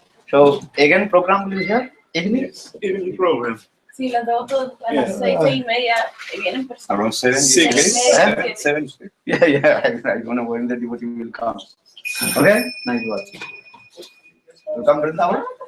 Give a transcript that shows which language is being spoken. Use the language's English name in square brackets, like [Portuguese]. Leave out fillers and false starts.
[English] So again, program will be here. Evening. evening program. [Spanish] Sí, las dos a las 6:30 vienen personas. [English] Around 7? [Spanish] Sí. [English] 7? Yeah. I don't know when the devotee will come. Okay. Nice work. You come, Vrindavan.